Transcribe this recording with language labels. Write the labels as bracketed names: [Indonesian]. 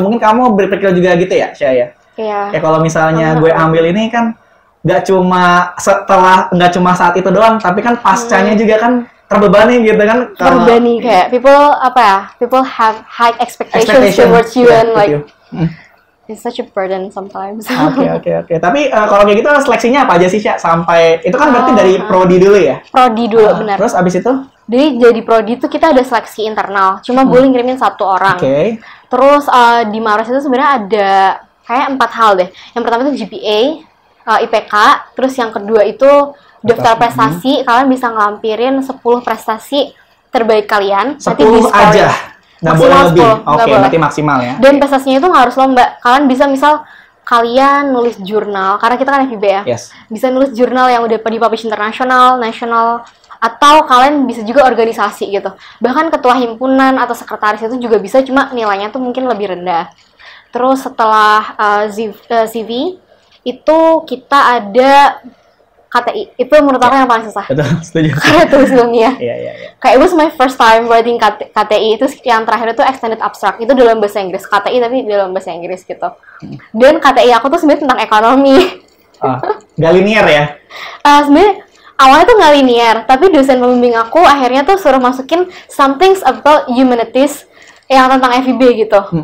[Indonesian] Mungkin kamu berpikir juga gitu ya, Syah ya? Iya. Ya kalau misalnya gue ambil ini kan nggak cuma saat itu doang, tapi kan pascanya juga kan terbebani gitu kan. Terbebani kayak [English] people have high expectations towards you and like it's such a burden sometimes. [Indonesian] Oke. Tapi kalau kayak gitu seleksinya apa aja sih, Syah? Sampai itu kan berarti dari prodi dulu ya? Prodi dulu, benar. Terus abis itu? Jadi prodi itu kita ada seleksi internal, cuma boleh ngirimin 1 orang. Terus di Mapres itu sebenarnya ada kayak 4 hal deh. Yang pertama itu GPA, IPK, terus yang kedua itu daftar prestasi. Kalian bisa ngelampirin 10 prestasi terbaik kalian. 10 aja? Nggak boleh lebih? Oke, berarti maksimal ya. Dan prestasinya itu nggak harus lomba. Kalian bisa misal kalian nulis jurnal, karena kita kan FIB ya. Bisa nulis jurnal yang udah dipublish internasional, nasional, atau kalian bisa juga organisasi gitu. Bahkan ketua himpunan atau sekretaris itu juga bisa, cuma nilainya tuh mungkin lebih rendah. Terus setelah CV itu kita ada KTI. Itu menurut aku yang paling susah. Betul, setuju. Karena tulis ilmiah. Iya. [English] Kayak it was my first time writing KTI. [Indonesian] Itu yang terakhir itu extended abstract. Itu dalam bahasa Inggris. KTI tapi dalam bahasa Inggris gitu. Dan KTI aku tuh sebenarnya tentang ekonomi. Nggak linear ya? Sebenarnya awalnya tuh nggak linear, tapi dosen pembimbing aku akhirnya tuh suruh masukin [English] something about humanities [Indonesian] yang tentang FIB gitu.